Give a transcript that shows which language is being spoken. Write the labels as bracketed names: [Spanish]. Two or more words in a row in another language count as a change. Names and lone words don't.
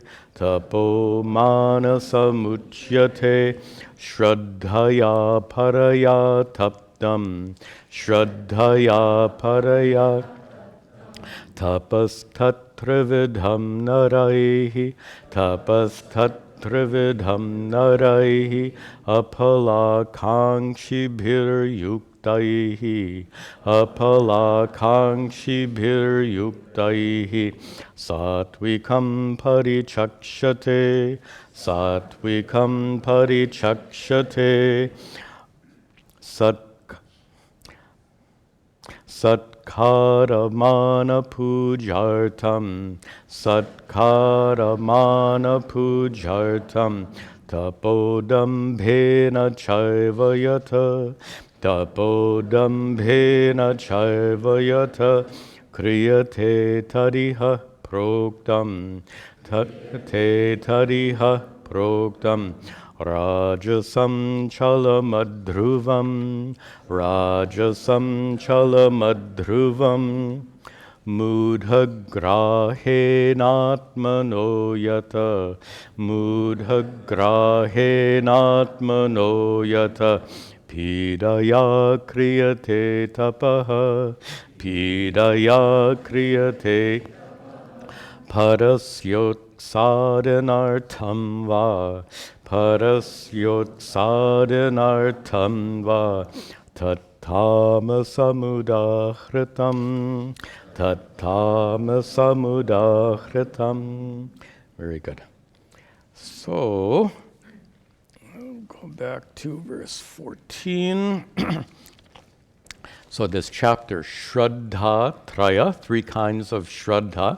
[Sanskrit] Tapo manasamuchyate, Shraddhaya paraya taptam, Shraddhaya paraya tapas tatravidham naraihi, tapas tatravidham naraihi, apalakankshibhir yuktaihi, apalakankshibhir yuktaihi, satvikam parichakshate, satvikam parichakshate, Satkaramana pujartam, Satkaramana pujartam, Tapodambhena chaivayata, Tapodambhena chaivayata, Kriyate tariha proktam, Te tariha proktam, Rajasam chalamadhruvam, Rajasam chalamadhruvam, Mudhagrahenatmano yata, Mudhagrahenatmano yata, Pidaya kriyate tapaha, Pidaya kriyate parasyot sadhanartham va, Parasyot sadhanartham va, Tattamasamudahritam, Tattamasamudahritam. [English] Very good. So, I'll go back to verse 14. So this chapter, [Sanskrit] Shraddha Traya, [English] 3 kinds of Shraddha.